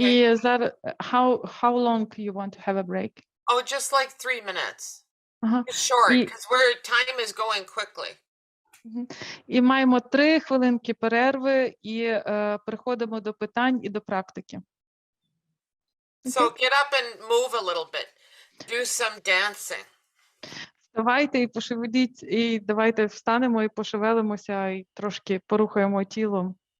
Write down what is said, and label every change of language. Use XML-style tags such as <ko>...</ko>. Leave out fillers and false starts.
<uk>І зараз,</uk> <en>how long you want to have a break? Oh, just like 3 minutes. Ага. It's short, І- because time is going quickly.</en> <uk>І маємо 3 хвилинки перерви і переходимо до питань і до практики.</uk> <en>So get up and move a little bit. Do some dancing.</en> <uk>Вставайте і пошевеліть, і давайте встанемо і пошевелимося, і трошки порухаємо тілом.</uk>